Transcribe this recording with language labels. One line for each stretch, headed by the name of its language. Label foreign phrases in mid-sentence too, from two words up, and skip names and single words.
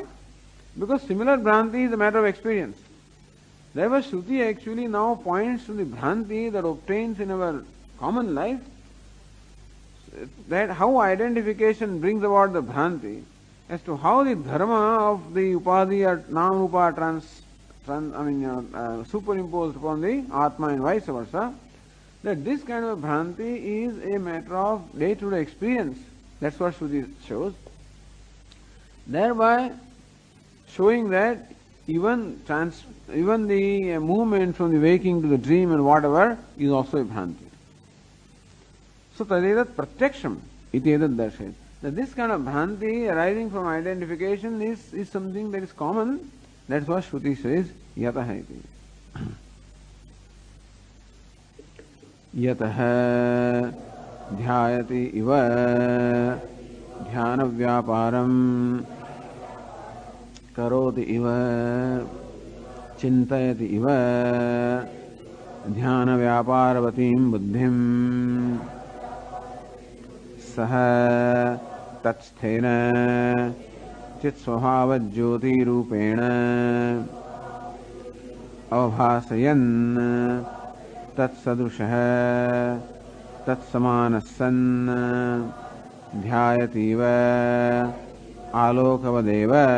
English: Because similar bhranti is a matter of experience. Therefore, Shruti actually now points to the bhranti that obtains in our common life, that how identification brings about the bhranti, as to how the dharma of the upadhi or nam-rupa superimposed upon the Atma and vice versa, that this kind of bhranti is a matter of day-to-day experience. That's what Shruti shows. Thereby showing that even the movement from the waking to the dream and whatever is also a bhranti.
Sanskrit: So tadetat pratyaksham iti etat darshayat.
English: That this kind of bhranti arising from identification is something that is common. That's what Shruti says yataha iti.
Sanskrit: यतः ध्यायति इव ध्यान व्यापारम करोति इव चिंतयति इव ध्यान व्यापारवतीं बुद्धिं सह तत्स्थेन चित्स्वभावज्योतिरूपेण अवभासयन् तत्सदृशः तत्समानः सन् ध्यायतीव आलोकवदेव.